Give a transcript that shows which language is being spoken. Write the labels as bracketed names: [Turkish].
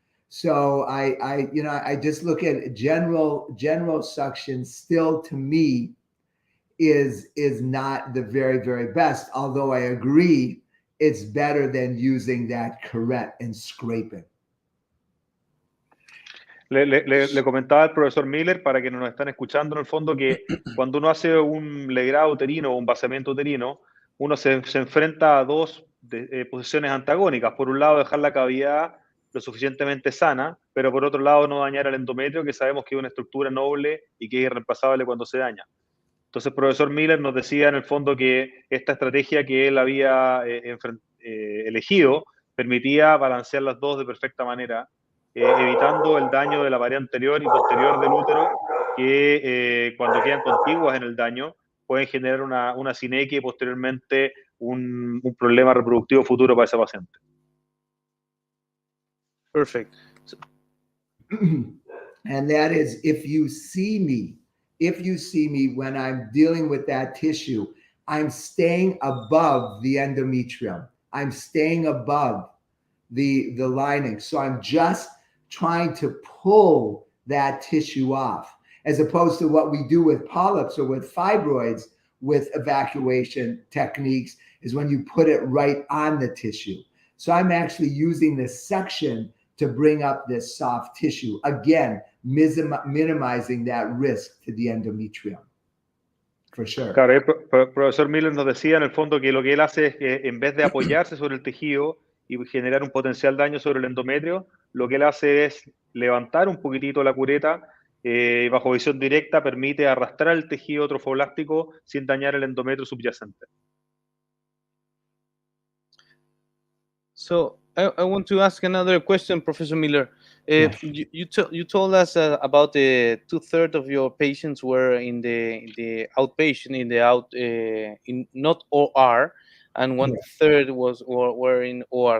[English] So I just look at general suction still, to me, is not the very, very best, although I agree it's better than using that curette and scraping. [Spanish] Le comentaba al profesor Miller, para quienes nos están escuchando, en el fondo, que cuando uno hace un legrado uterino o un vaciamiento uterino, uno se enfrenta a dos posiciones antagónicas. Por un lado, dejar la cavidad lo suficientemente sana, pero por otro lado, no dañar el endometrio, que sabemos que es una estructura noble y que es irreemplazable cuando se daña. Entonces, el profesor Miller nos decía en el fondo que esta estrategia que él había elegido permitía balancear las dos de perfecta manera, evitando el daño de la pared anterior y posterior del útero, que cuando quedan contiguas en el daño pueden generar una sinequia y posteriormente un problema reproductivo futuro para ese paciente. [English] Perfect. And that is, if you see me when I'm dealing with that tissue, I'm staying above the endometrium. I'm staying above the lining. So I'm just trying to pull that tissue off, as opposed to what we do with polyps or with fibroids with evacuation techniques, is when you put it right on the tissue. So I'm actually using the suction to bring up this soft tissue, again, minimizing that risk to the endometrium. For sure. [Spanish] Claro, el profesor Miller nos decía en el fondo que lo que él hace es que en vez de apoyarse sobre el tejido y generar un potencial daño sobre el endometrio, lo que él hace es levantar un poquitito la cureta y bajo visión directa permite arrastrar el tejido trofoblástico sin dañar el endometrio subyacente. [English] So I want to ask another question, Professor Miller. You told us about the 2/3 of your patients were in the outpatient, in not OR, and 1/3 were in OR.